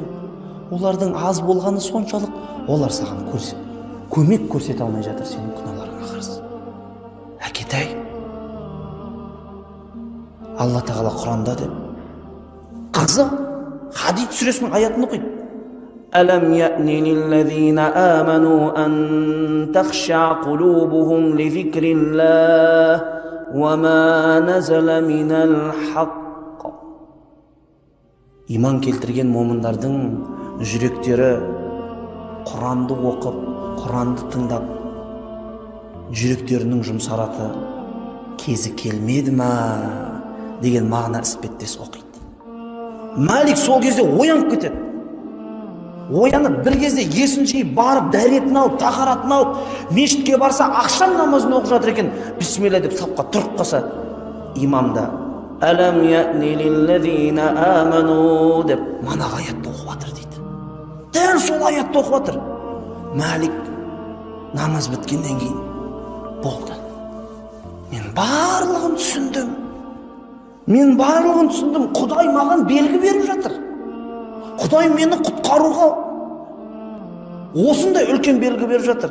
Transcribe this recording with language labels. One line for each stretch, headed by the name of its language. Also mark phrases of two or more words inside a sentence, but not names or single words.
Kazakh: Олардың аз болғаны соншалық, олар саған көмек көрсете алмай жатыр сенің күнәларыңа қарсы. Әкетай, Алла Тағала Құранда деп, қызы Хадид сүресінің аятын оқиды.
Arabic: ألم يأن للذين آمنوا أن تخشع قلوبهم لذكر الله وما نزل من الحق.
Kazakh: İman келтірген момындардың жүректері Құранды оқып, Құранды тыңдап, жүректерінің жұмсараты кезі келмеді ма деген мағына іспеттес оқиды. Малик сол кезде оянып кетеді. Оянып бір кезде есін жиып барып дәретін алып, тахаратын алып, мешітке барса ақшам намазын оқып жатыр екен. Бисмилла деп сапқа тұрып қалса, имам да
Arabic: «ألم يأن للذين آمنوا»
Kazakh: деп манағы аятты оқып жатыр дейді. Дәл сол аятты оқып жатыр. Малик намаз біткеннен кейін болды. Мен барлығын түсіндім. Құдай маған белгі беріп жатыр. Құдай мені құтқаруға осындай үлкен белгі беріп жатыр.